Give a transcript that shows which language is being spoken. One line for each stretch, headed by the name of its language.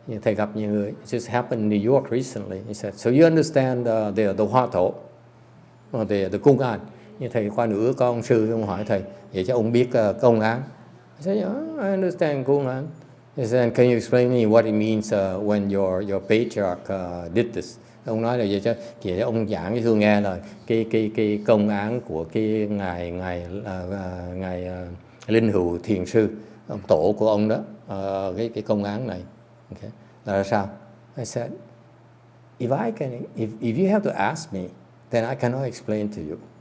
Vietnamese: Thầy gặp nhiều người.
English: It just happened in New York recently. He said, so you understand the Hoa Thổ, the Cung An.
Vietnamese: Như thầy qua nữa có ông sư, ông hỏi thầy, vậy cho ông biết công án.
English: I said, yeah, I understand Cung An. He said, can you explain me what it means when your patriarch did this?
Vietnamese: Ông nói là vậy cho ông giảng cho tôi nghe là cái công án của cái ngài linh hữu thiền sư, ông tổ của ông đó, cái công án này. Okay. Là sao?
English: I said, if you have to ask me, then I cannot explain to you.